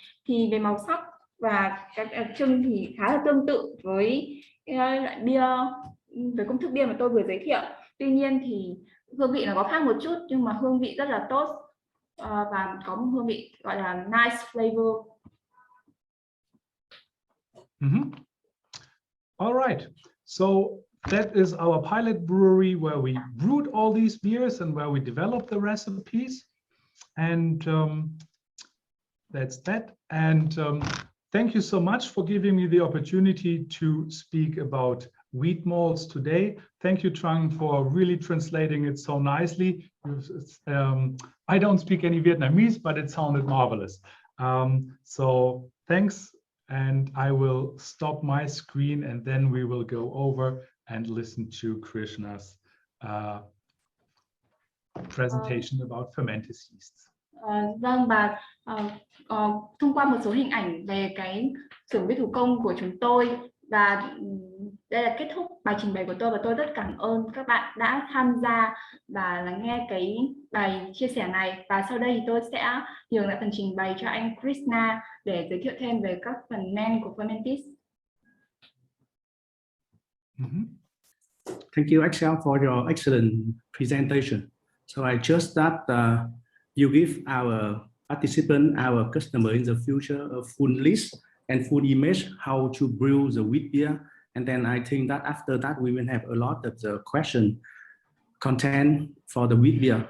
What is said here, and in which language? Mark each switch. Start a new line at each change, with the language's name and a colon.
Vietnamese: Thì về màu sắc và các đặc trưng thì khá là tương tự với loại bia, với công thức bia mà tôi vừa giới thiệu. Tuy nhiên thì hương vị nó có khác một chút, nhưng mà hương vị rất là tốt và có một hương vị gọi là
English: nice flavor. All right, so that is our pilot brewery where we brewed all these beers and where we developed the recipes, and that's that. And thank you so much for giving me the opportunity to speak about wheat malts today. Thank you, Trang, for really translating it so nicely. I don't speak any Vietnamese, but it sounded marvelous. So thanks, and I will stop my screen and then we will go over and listen to Krishna's presentation about Fermentis yeasts.
Vietnamese: Vâng, và thông qua một số hình ảnh về cái xưởng bia thủ công của chúng tôi, và đây là kết thúc bài trình bày của tôi, và tôi rất cảm ơn các bạn đã tham gia và lắng nghe cái bài chia sẻ này. Và sau đây thì tôi sẽ nhường lại phần trình bày cho anh Krishna để giới thiệu thêm về các phần men của Fermentis.
English: Thank you, Axel, for your excellent presentation. So I trust that you give our participant, our customer in the future a full list and full image how to brew the wheat beer. And then I think that after that we will have a lot of the question content for the wheat beer.